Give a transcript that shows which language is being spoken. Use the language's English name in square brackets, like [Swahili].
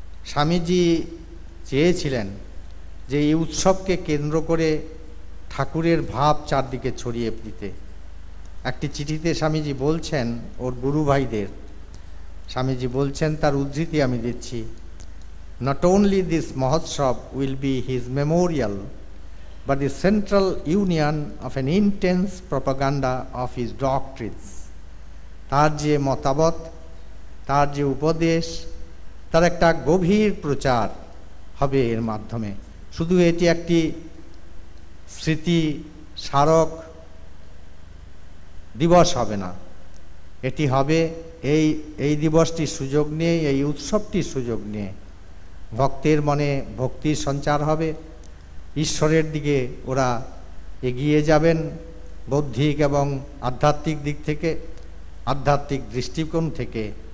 [Bangla] স্বামীজি চেয়েছিলেন যে এই উৎসবকে কেন্দ্র করে ঠাকুরের ভাব চারদিকে ছড়িয়ে দিতে। একটি চিঠিতে স্বামীজি বলছেন ওর গুরু ভাইদের, স্বামীজি বলছেন, তার উদ্ধৃতি আমি দিচ্ছি, [English] Not only this Mahotsav will be his memorial, but the central union of an intense propaganda of his doctrines. [Bangla] তার যে মতামত, তার যে উপদেশ, তার একটা গভীর প্রচার হবে এর মাধ্যমে। শুধু এটি একটি স্মৃতি স্মারক দিবস হবে না, এটি হবে এই দিবসটির সুযোগ নিয়ে, এই উৎসবটির সুযোগ নিয়ে ভক্তের মনে ভক্তির সঞ্চার হবে, ঈশ্বরের দিকে ওরা এগিয়ে যাবেন বৌদ্ধিক এবং আধ্যাত্মিক দিক থেকে, আধ্যাত্মিক দৃষ্টিকোণ থেকে।